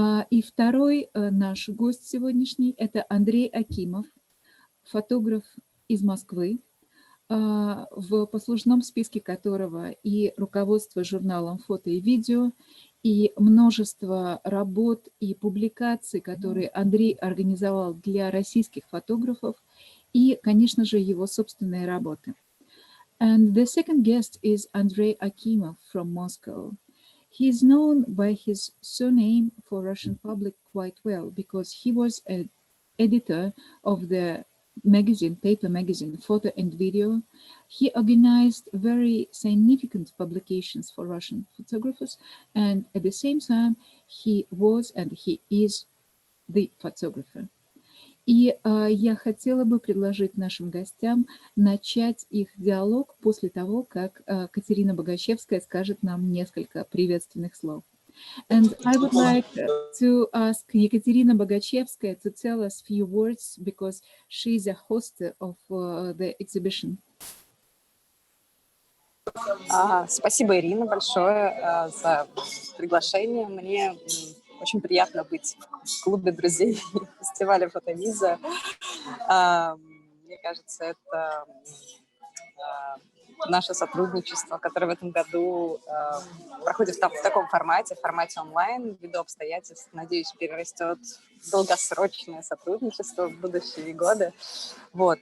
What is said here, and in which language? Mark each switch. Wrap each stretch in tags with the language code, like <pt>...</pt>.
<ru>И второй наш гость сегодняшний – это Андрей Акимов, фотограф из Москвы, в послужном списке которого и руководство журналом «Фото и видео», и множество работ и публикаций, которые Андрей организовал для российских фотографов, и, конечно же, его собственные работы.</ru> <en>And the second guest is Andrey Akimov from Moscow. He is known by his surname for Russian public quite well because he was an editor of the magazine, paper magazine, Photo and Video. He organized very significant publications for Russian photographers, and at the same time, he was and he is the photographer.</en> <ru>И я хотела бы предложить нашим гостям начать их диалог после того, как Катерина Богачевская скажет нам несколько приветственных слов.</ru> <en>And I would like to ask Ekaterina Bogachevskaya to tell us a few words because she is a host of the exhibition.</en> <ru>Спасибо, Ирина, большое за приглашение. Мне очень приятно быть в клубе друзей фестиваля FOTOVisa. Мне кажется, это наше сотрудничество, которое в этом году проходит в таком формате, онлайн, ввиду обстоятельств, надеюсь, перерастет в долгосрочное сотрудничество в будущие годы. Вот.</ru>